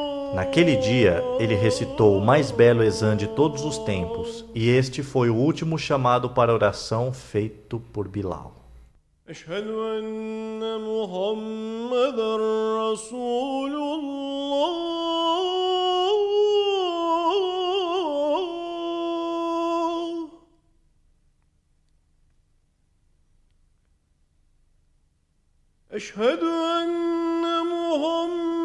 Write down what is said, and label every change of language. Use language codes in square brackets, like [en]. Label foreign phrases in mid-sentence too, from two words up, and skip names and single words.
[pt] Naquele dia, ele recitou o mais belo exame de todos os tempos, e este foi o último chamado para oração feito por Bilal. [ar] أشهد أن محمدا رسول الله أشهد أن محمدا